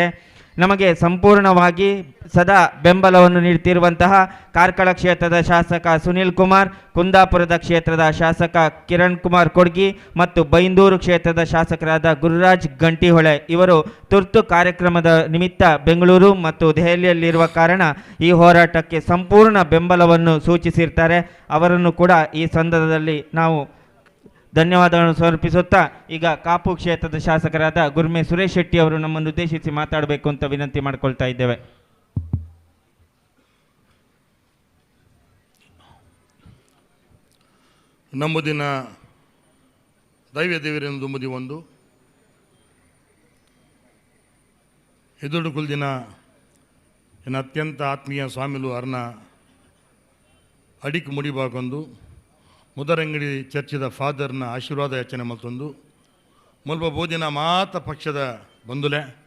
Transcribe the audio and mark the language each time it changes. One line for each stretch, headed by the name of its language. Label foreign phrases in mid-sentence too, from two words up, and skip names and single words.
Kannada: ನಮಗೆ ಸಂಪೂರ್ಣವಾಗಿ ಸದಾ ಬೆಂಬಲವನ್ನು ನೀಡುತ್ತಿರುವಂತಹ ಕಾರ್ಕಳ ಕ್ಷೇತ್ರದ ಶಾಸಕ ಸುನಿಲ್ ಕುಮಾರ್, ಕುಂದಾಪುರದ ಕ್ಷೇತ್ರದ ಶಾಸಕ ಕಿರಣ್ ಕುಮಾರ್ ಕೊಡ್ಗಿ ಮತ್ತು ಬೈಂದೂರು ಕ್ಷೇತ್ರದ ಶಾಸಕರಾದ ಗುರುರಾಜ್ ಗಂಟಿಹೊಳೆ ಇವರು ತುರ್ತು ಕಾರ್ಯಕ್ರಮದ ನಿಮಿತ್ತ ಬೆಂಗಳೂರು ಮತ್ತು ದೆಹಲಿಯಲ್ಲಿರುವ ಕಾರಣ ಈ ಹೋರಾಟಕ್ಕೆ ಸಂಪೂರ್ಣ ಬೆಂಬಲವನ್ನು ಸೂಚಿಸಿರ್ತಾರೆ. ಅವರನ್ನು ಕೂಡ ಈ ಸಂದರ್ಭದಲ್ಲಿ ನಾವು ಧನ್ಯವಾದಗಳನ್ನು ಸಮರ್ಪಿಸುತ್ತಾ ಈಗ ಕಾಪು ಕ್ಷೇತ್ರದ ಶಾಸಕರಾದ ಗುರುಮೆ ಸುರೇಶ್ ಶೆಟ್ಟಿ ಅವರು ನಮ್ಮನ್ನು ಉದ್ದೇಶಿಸಿ ಮಾತಾಡಬೇಕು ಅಂತ ವಿನಂತಿ ಮಾಡಿಕೊಳ್ತಾ ಇದ್ದೇವೆ.
Tulu: ನಂಬುದಿನ ದೈವ ದೇವರೆಂದು ದುಂಬುದಿ ಒಂದು ಎದುರು ಕುಲ್ದಿನ ಎನ್ನ ಅತ್ಯಂತ ಆತ್ಮೀಯ ಸ್ವಾಮಿಲು ಅರ್ನ ಅಡಿಕ್ ಮುಡಿಬಾಕೊಂದು ಮುದರಂಗಡಿ ಚರ್ಚಿದ ಫಾದರ್ನ ಆಶೀರ್ವಾದ ಯಾಚನೆ ಮತ್ತೊಂದು ಮುಲ್ಪ ಬೋದಿನ ಮಾತ ಪಕ್ಷದ ಬಂಧುಲೆ